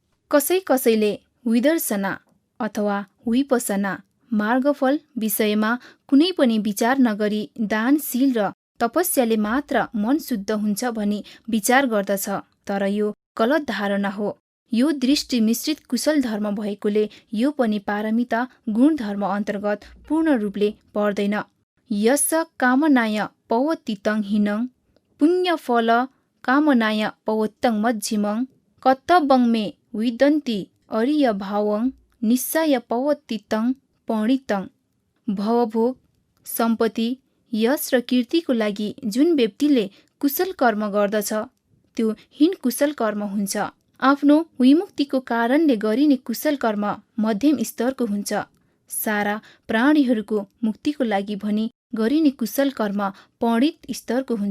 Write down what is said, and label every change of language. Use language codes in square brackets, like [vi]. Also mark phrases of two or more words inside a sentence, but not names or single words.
[ne] कसैले विदर्शना अथवा विपसना मार्गफल विषयमा कुनै पनि विचार नगरी दान शील र तपस्याले मात्र मन शुद्ध हुन्छ भनी विचार गर्दछ, तर यो गलत धारणा हो। यो दृष्टि मिश्रित कुशल धर्म भएकोले यो पनि पारमिता गुणधर्म अन्तर्गत पूर्ण रूपले पर्दैन। [pi] यस कामनाय पवत्तितं हिनं पुण्यफल कामनाय पवत्तं मध्यमं कर्तव्यं मे विदन्ति अरिय भावं निस्साय पवत्तितं पणितं। [ne] भवभोग सम्पत्ति यश र कीर्तिको लागि जुन व्यक्तिले कुशल कर्म गर्दछ त्यो हीन कुशल कर्म हुन्छ। आफ्नो विमुक्तिको कारणले गरिने कुशल कर्म मध्यम स्तरको हुन्छ। सारा प्राणीहरूको मुक्तिको लागि भनी गरिने कुशल कर्म पण्डित स्तरको हुन्छ।